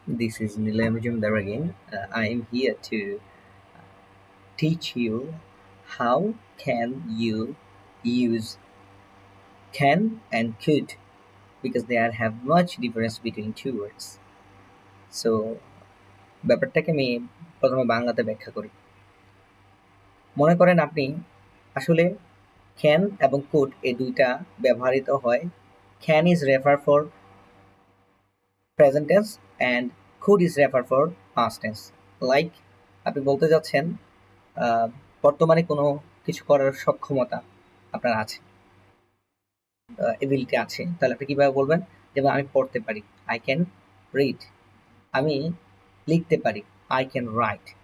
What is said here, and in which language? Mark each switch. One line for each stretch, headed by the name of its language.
English: This is Nilay Majumdar again. I am here to teach you how can you use can and could because they are have much difference between two words.
Bangla: So ব্যাপারটাকে আমি প্রথমে বাংলাতে ব্যাখ্যা করি। মনে করেন আপনি আসলে can এবং could এই দুইটা ব্যবহৃত হয়।
English: Can is refer for present tense and could is refer for past tense.
Bangla: Like আপনি বলতে যাচ্ছেন বর্তমানে কোনো কিছু করার সক্ষমতা আপনার আছে, এবিলিটি আছে, তাহলে আপনি কিভাবে বলবেন? যেমন আমি পড়তে পারি,
English: I can read.
Bangla: আমি লিখতে পারি,
English: I can write.